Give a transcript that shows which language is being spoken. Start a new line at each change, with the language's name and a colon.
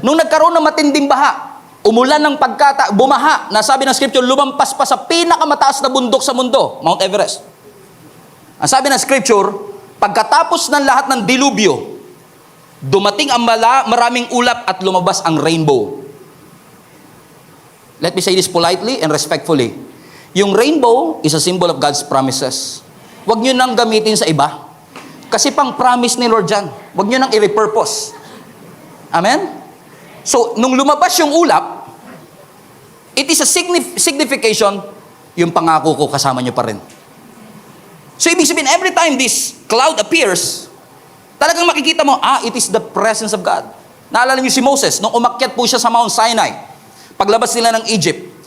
Filipino: Nung nagkaroon ng matinding baha, umulan ng bumaha, nasabi ng scripture, lumampas pa sa pinakamataas na bundok sa mundo, Mount Everest. Ang sabi ng scripture, pagkatapos ng lahat ng dilubyo, dumating ang maraming ulap at lumabas ang rainbow.
English: Let me say this politely and respectfully. Yung rainbow is a symbol of God's promises.
Filipino: Huwag nyo nang gamitin sa iba. Kasi pang promise ni Lord dyan. Huwag nyo nang i-repurpose. Amen? So, nung lumabas yung ulap,
English: it is a signification,
Filipino: yung pangako ko kasama nyo pa rin. So, ibig sabihin, every time this cloud appears, talagang makikita mo,
English: it is the presence of God.
Filipino: Naalala niyo si Moses, nung umakyat po siya sa Mount Sinai, paglabas nila ng Egypt.